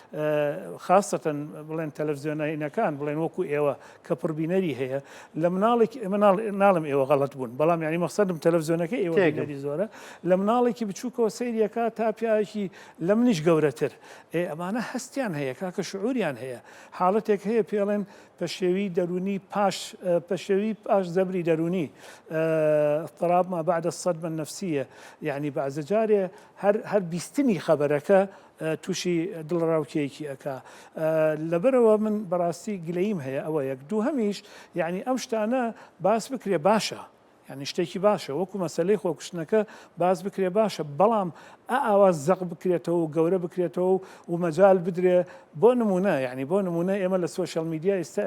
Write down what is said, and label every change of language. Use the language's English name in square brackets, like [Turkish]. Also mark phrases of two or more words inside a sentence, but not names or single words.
[Central Kurdish] خاستەن بڵێن تەلەڤیزیۆنەکان بڵێن وەکو ئێوە کە پڕبینەری هەیە لە مناڵێکی ناڵم ئێوە غەڵەت بوون بەڵام یعنی مەقسەدم تەلەڤیزیۆنەکە ئێوە بینەری زۆرە لە مناڵێکی بچووکەوە سەیریەکە تا پیاوێکی لە منیش گەورەتر ئەمانە هەستیان هەیە کاکە شعوریان هەیە حاڵەتێک هەیە پێڵێن پەشێوی دەرونی پەشێوی پاش زەبری دەرونی [Arabic] اضطراب ما بعد الصدمة النفسية [Central Kurdish] يعني بعض جارێ هەر بیستنی خەبەرەکە تووشی دڵڕاوکێکی ئەکا لەبەرەوە من بەڕاستی گلەیم هەیە ئەوە یەک دوو هەمیش یعنی ئەم شتانە باس بکرێ باشە یعنی شتێکی باشە وەکو مەسەلەی خۆکوشتنەکە باس بکرێ باشە بەڵام ئاواز زەق بکرێتەوە و گەورە بکرێتەوە و مەجال بدرێ بۆ نمونە یعنی بۆ نمونە ئێمە لە [English] social media [Central Kurdish] ئێستا